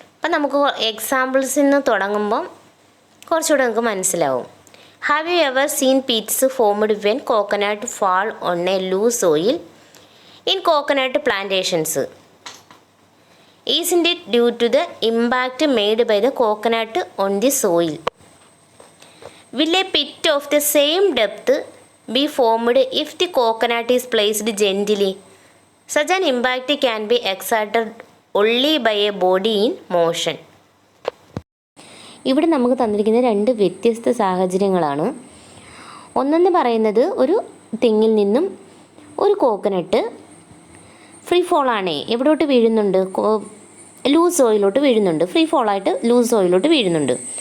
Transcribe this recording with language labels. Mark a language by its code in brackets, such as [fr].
[ml] അപ്പം നമുക്ക് എക്സാമ്പിൾസിൽ നിന്ന് തുടങ്ങുമ്പം കുറച്ചുകൂടെ നമുക്ക് മനസ്സിലാവും. [en] Have you ever seen pits formed when coconut fall on a loose soil in coconut plantations? Isn't it due to the impact made by the coconut on the soil? Will a pit of the same depth be formed if the coconut is placed gently? Such an impact can be exerted only by a body in motion. [ml] ഇവിടെ നമുക്ക് തന്നിരിക്കുന്ന രണ്ട് വ്യത്യസ്ത സാഹചര്യങ്ങളാണ്. ഒന്നെന്ന് പറയുന്നത് ഒരു തെങ്ങിൽ നിന്നും ഒരു കോക്കനട്ട് ഫ്രീ ഫോളാണേ എവിടോട്ട് വീഴുന്നുണ്ട്, ലൂസ് സോയിലോട്ട് വീഴുന്നുണ്ട്. ഫ്രീ ഫോളായിട്ട് ലൂസ് സോയിലോട്ട് വീഴുന്നുണ്ട്.